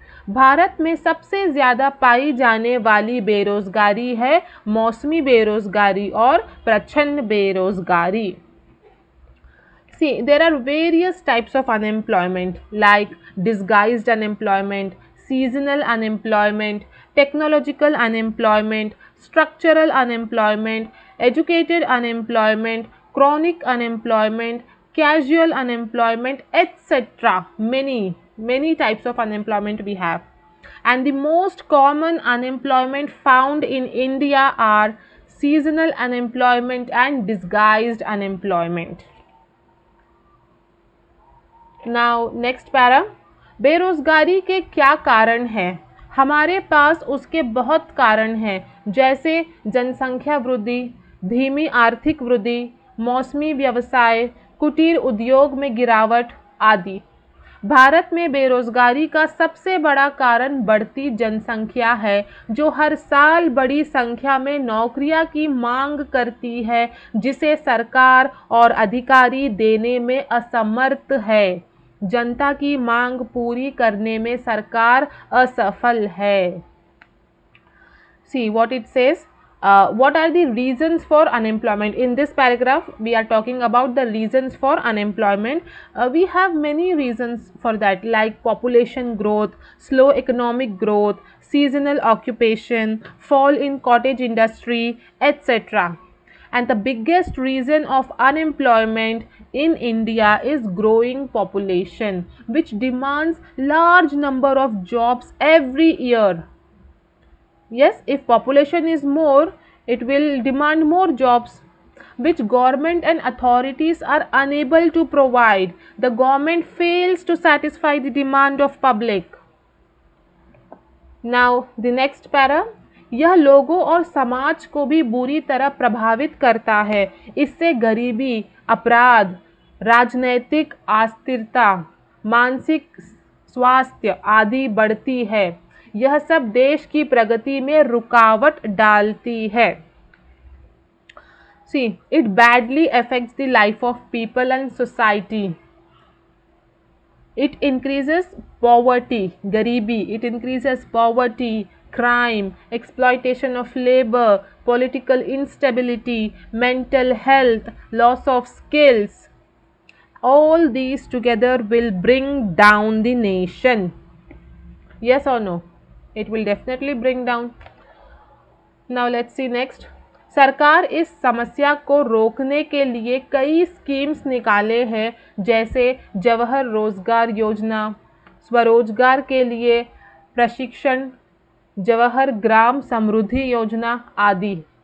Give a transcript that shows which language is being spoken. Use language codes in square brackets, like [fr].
[hi] भारत में सबसे ज़्यादा पाई जाने वाली बेरोजगारी है मौसमी बेरोजगारी और प्रच्छन्न बेरोजगारी. [en] See, there are various types of unemployment like disguised unemployment, seasonal unemployment, technological unemployment, structural unemployment, educated unemployment, chronic unemployment, casual unemployment, etc. Many types of unemployment we have, and the most common unemployment found in India are seasonal unemployment and disguised unemployment. Now next para. बेरोजगारी के क्या कारण हैं? हमारे पास उसके बहुत कारण हैं, जैसे जनसंख्या वृद्धि, धीमी आर्थिक वृद्धि, मौसमी व्यवसाय, कुटीर उद्योग में गिरावट आदि. भारत में बेरोजगारी का सबसे बड़ा कारण बढ़ती जनसंख्या है, जो हर साल बड़ी संख्या में नौकरियां की मांग करती है, जिसे सरकार और अधिकारी देने में असमर्थ है. जनता की मांग पूरी करने में सरकार असफल है. See what it says. What are the reasons for unemployment? In this paragraph, we are talking about the reasons for unemployment. We have many reasons for that, like population growth, slow economic growth, seasonal occupation, fall in cottage industry, etc. And the biggest reason of unemployment in India is growing population, which demands large number of jobs every year. Yes, if population is more, it will demand more jobs. which government and authorities are unable to provide. The government fails to satisfy the demand of public. Now the next para, [hi] यह लोगों और समाज को भी बुरी तरह प्रभावित करता है। इससे गरीबी, अपराध, राजनैतिक अस्थिरता, मानसिक स्वास्थ्य आदि बढ़ती है। यह सब देश की प्रगति में रुकावट डालती है। [en] See, it badly affects the life of people and society. It increases poverty, garibi. It increases poverty, crime, exploitation of labor, political instability, mental health, loss of skills. All these together will bring down the nation. Yes or no? It will definitely bring down. Now let's see next. [hi] सरकार इस समस्या को रोकने के लिए कई schemes निकाले हैं, जैसे जवाहर रोजगार योजना, स्वरोजगार के लिए प्रशिक्षण, जवाहर ग्राम समृद्धि योजना आदि।